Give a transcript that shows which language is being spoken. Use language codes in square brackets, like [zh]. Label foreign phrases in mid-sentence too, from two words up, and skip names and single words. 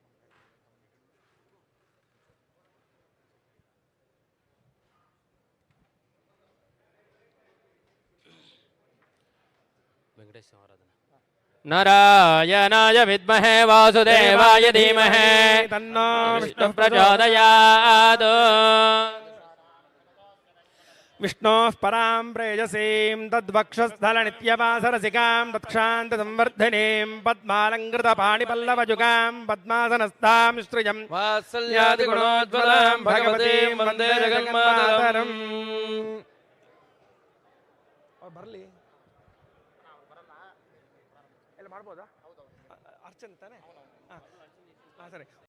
[te] వెంకటేశ్వర ఆరాధన. [sa] नारायणाय विद्महे वासुदेवाय धीमहि तन्नो विष्णुः प्रचोदयात्. विष्णोः परां प्रेयसीं तद्वक्षस्थलनित्यवासरसिकां तत्क्षान्तसंवर्धिनीं पद्मालङ्कृतपाणिपल्लवजुगां पद्मासनस्तां श्रियं वात्सल्यादिगुणोज्ज्वलां भगवतीं वन्दे जगन्मातरम्. [kn] ಬರಲಿ ಎಲ್ಲ ಮಾಡ್ಬೋದಾ? ಅರ್ಚನೆ ತಾನೆ? ಹಾಂ ಸರಿ.